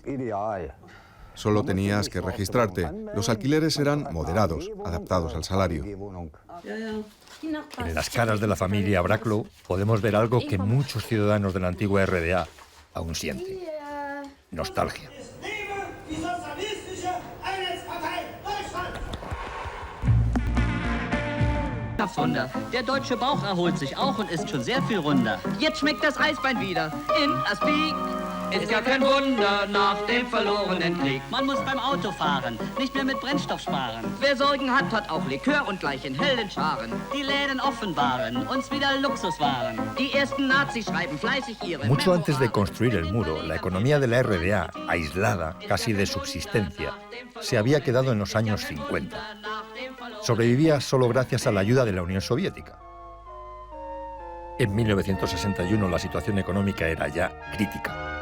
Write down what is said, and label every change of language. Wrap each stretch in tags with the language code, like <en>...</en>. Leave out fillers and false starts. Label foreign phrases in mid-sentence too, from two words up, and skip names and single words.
<es>Solo tenías que registrarte. Los alquileres eran moderados, adaptados al salario. En las caras de la familia Bracklow podemos ver algo que muchos ciudadanos de la antigua RDA aún sienten: nostalgia.</es> <de>Wunder. Der deutsche Bauch erholt sich auch und ist schon sehr viel runder. Jetzt schmeckt das Eisbein wieder in Aspik. Ist ja kein Wunder nach dem verlorenen Krieg. Man muss beim Autofahren nicht mehr mit Brennstoff sparen. Wer Sorgen hat, hat auch Likör und gleich in hellen Scharen. Die Läden offenbaren uns wieder Luxuswaren. Die ersten Nazis schreiben fleißig ihre</de> <es>Mucho antes de construir el muro, la economía de la RDA, aislada, casi de subsistencia, se había quedado en los años 50. Sobrevivía solo gracias a la ayuda de la Unión Soviética. En 1961 la situación económica era ya crítica.</es>